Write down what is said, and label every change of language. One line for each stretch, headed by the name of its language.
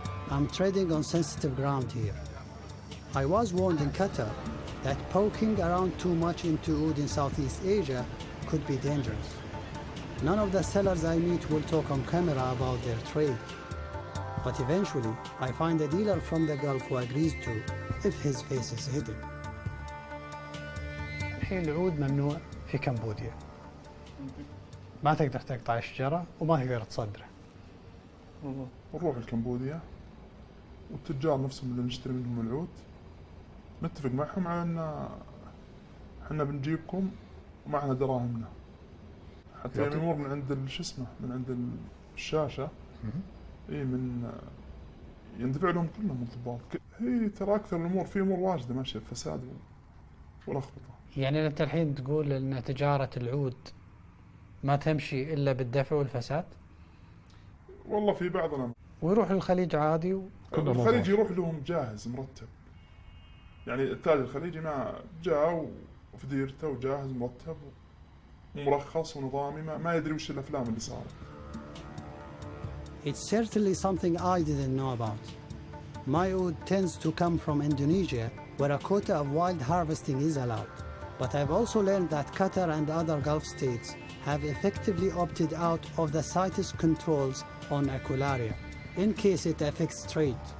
English: I'm treading on sensitive ground here. I was warned in Qatar that poking around too much into wood in Southeast Asia could be dangerous. None of the sellers I meet will talk on camera about their trade. But eventually, I find a dealer from the Gulf who agrees to, if his face is hidden.
Arabic: الحين العود ممنوع في كمبوديا. ما تقدر تقطع الشجرة وما تقدر تصدره. نروح لكمبوديا والتجار نفسهم اللي نشتري منهم العود نتفق معهم على ان احنا بنجيبكم ومعنا دراهمنا حتى يعني الامور من عند شو اسمه من عند الشاشه اي من يندفع لهم كلهم انضباط. هي ترى اكثر الامور في امور واجده ماشيه فساد ولخبطه. يعني انت الحين تقول ان تجاره العود ما تمشي الا بالدفع والفساد؟ والله في بعضنا ويروح للخليج عادي الخليج يروح لهم جاهز مرتب. يعني التاجر الخليجي ما جاء وفي ديرته وجاهز مرتب ومرخص ونظامي ما يدري وش الافلام اللي صارت.
English: It's certainly something I didn't know about. My oud tends to come from Indonesia, where a quota of wild harvesting is allowed. But I've also learned that Qatar and other Gulf states have effectively opted out of the CITES controls on Aqualaria, in case it affects trade.